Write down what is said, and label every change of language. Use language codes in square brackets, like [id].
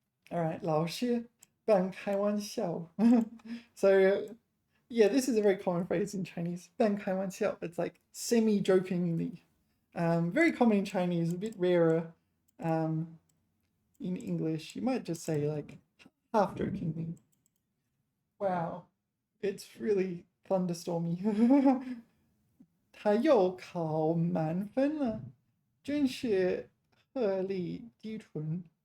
[en] All right, [zh] 老师半开玩笑. [en] So yeah, this is a very common phrase in Chinese. [zh] 半开玩笑. [en] It's like semi-jokingly. Very common in Chinese, a bit rarer in English. You might just say like half-jokingly. Wow, it's really thunderstormy. [zh] 他又考满分了，真是鹤立鸡群。